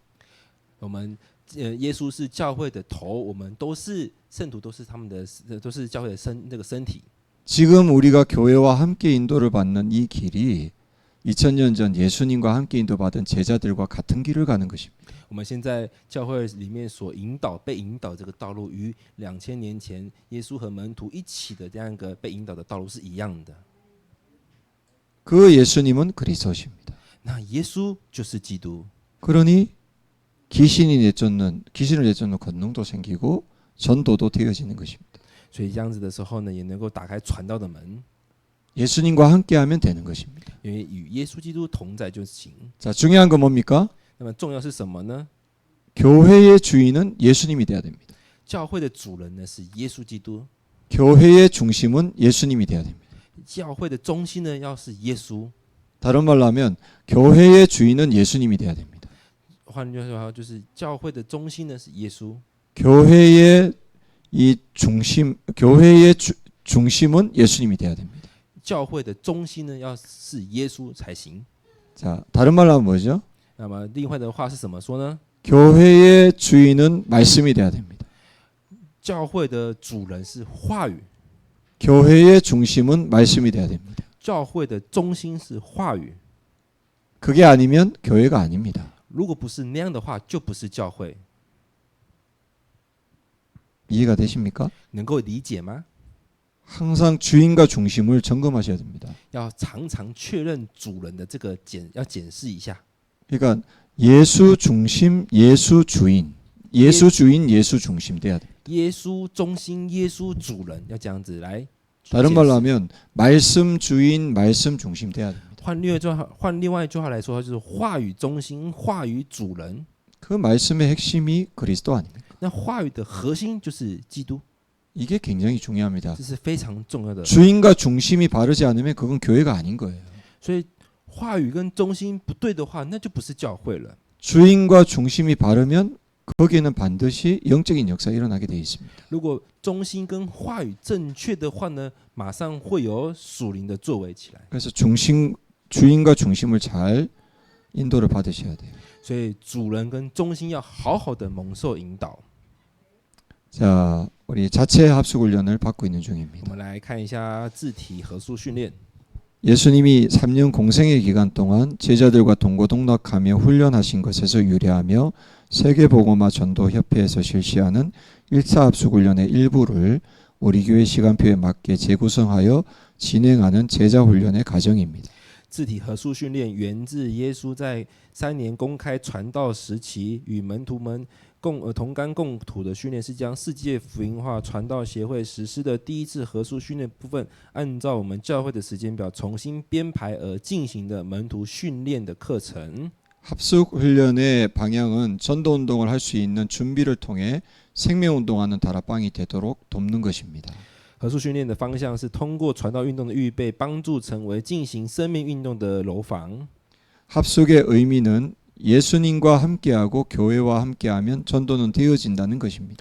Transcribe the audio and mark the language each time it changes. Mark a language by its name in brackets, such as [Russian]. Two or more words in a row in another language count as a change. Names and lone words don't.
[Chinese] 我们耶稣是教会的头，我们都是圣徒，都是他们的，都是教会的身体。 [Korean] 지금 우리가 교회와 함께 인도를 받는 이 길이 2000년 전 예수님과 함께 인도받은 제자들과 같은 길을 가는 것입니다. [Chinese] 我们现在教会里面所被引导这个道路，与2000年前耶稣和门徒一起的这样一个被引导的道路是一样的。 [Korean] 그 예수님은 그리스도십니다. [Chinese] 那耶稣就是基督， [Korean] 그러니 귀신을 내쫓는 권능도 생기고 전도도 되어지는 것입니다. [Chinese] 所以这样子的时候呢，也能够打开传道的门， [Korean] 예수님과 함께하면 되는 것입니다. [Chinese] 因为与耶稣基督同在就行。 [Korean] 자, 중요한 건 뭡니까? [Chinese] 那么重要是什么呢？ [Korean] 교회의 주인은 예수님이 돼야 됩니다. [Chinese] 教会的主人呢是耶稣基督， [Korean] 교회의 중심은 예수님이 돼야 됩니다. [Chinese] 教会的中心呢要是耶稣。 [Korean] 다른 말로 하면 교회의 주인은 예수님이 돼야 됩니다. [Chinese] 换句话说，就是教会的中心呢是耶稣， [Korean] 교회의 중심은 예수님이 돼야 됩니다. [Chinese] 教会的中心呢要是耶稣才行。 [Korean] 자, 다른 말로 하면 뭐죠? [Chinese] 那么另外的话是怎么说呢？ [Korean] 교회의 주인은 말씀이 돼야 됩니다. [Chinese] 教会的主人是话语， [Korean] 교회의 중심은 말씀이 돼야 됩니다. [Chinese] 教会的中心是话语。 [Korean] 그게 아니면 교회가 아닙니다. [Chinese] 如果不是那样的话，就不是教会。 [Korean] 이해가 되십니까? [Chinese] 能够理解吗？ [Korean] 항상 주인과 중심을 점검하셔야 됩니다. [Chinese] 要常常确认主人的这个要检视一下。 [Korean] 그러니까 예수 중심, 예수 주인, 예수 주인, 예수 중심 돼야 됩니다. [Chinese] 耶稣中心，耶稣主人，要这样子来。 [Korean] 다른 말로 하면 말씀 주인, 말씀 중심 돼야 됩니다. [Chinese] 换另外一句话来说，就是话语中心，话语主人。 [Korean] 그 말씀의 핵심이 그리스도 아닙니까? [Chinese] 那话语的核心就是基督， [Korean] 이게 굉장히 중요합니다. [Chinese] 这是非常重要的。 [Korean] 주인과 중심이 바르지 않으면 그건 교회가 아닌 거예요. [Chinese] 所以话语跟中心不对的话，那就不是教会了。 [Korean] 주인과 중심이 바르면 거기에는 반드시 영적인 역사가 일어나게 돼 있습니다. [Chinese] 如果中心跟话语正确的话呢，马上会有属灵的作为起来。 [Korean] 그래서 주인과 중심을 잘 인도를 받으셔야 돼요. [Chinese] 所以主人跟中心要好好的蒙受引导。 [Korean] 자, 우리 자체 합숙 훈련을 받고 있는 [Chinese] 我 [Korean] 중입니다. [Chinese] 们来看一下字体合数训练。 [Korean] 예수님이 3년 공생의 기간 동안 제자들과 동고동락하며 훈련하신 것에서 유래하며 세계복음화 전도협회에서 실시하는 1차 합숙훈련의 일부를 우리 교회 시간표에 맞게 재구성하여 진행하는 제자훈련의 과정입니다. [Chinese] 自体合宿训练源自耶稣在3年公开传道时期与门徒们同甘共苦的训练，是将世界福音化传道协会实施的第一次合宿训练部分，按照我们教会的时间表重新编排而进行的门徒训练的课程。 [Korean] 합숙훈련의 방향은 전도운동을 할 수 있는 준비를 통해 생명운동하는 다락방이 되도록 돕는 것입니다. [Chinese] 合宿训练的方向是通过传道运动的预备，帮助成为进行生命运动的楼房。 [Korean] 합숙의 의미는 예수님과 함께하고 교회와 함께하면 전도는 되어진다는 것입니다.